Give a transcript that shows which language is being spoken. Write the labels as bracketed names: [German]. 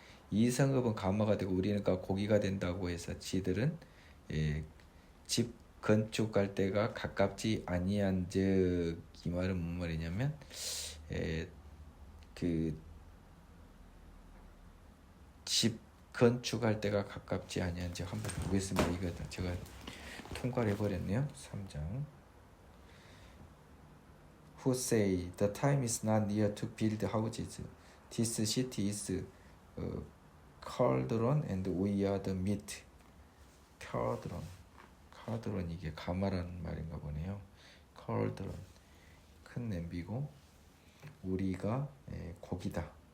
[Korean] 이 성읍은 가마가 되고 우리는 고기가 된다고 해서 지들은 집 건축할 때가 가깝지 아니한즉 이 말은 무슨 말이냐면 그 집 건축할 때가 가깝지 아니한즉 한번 보겠습니다. 이거 제가 통과를 해버렸네요. 3장. [English] Who say the time is not near to build houses. This city is cauldron and we are the meat. [Korean] cauldron 이게 가마라는 말인가 보네요. cauldron 큰 냄비고 우리가 고기다.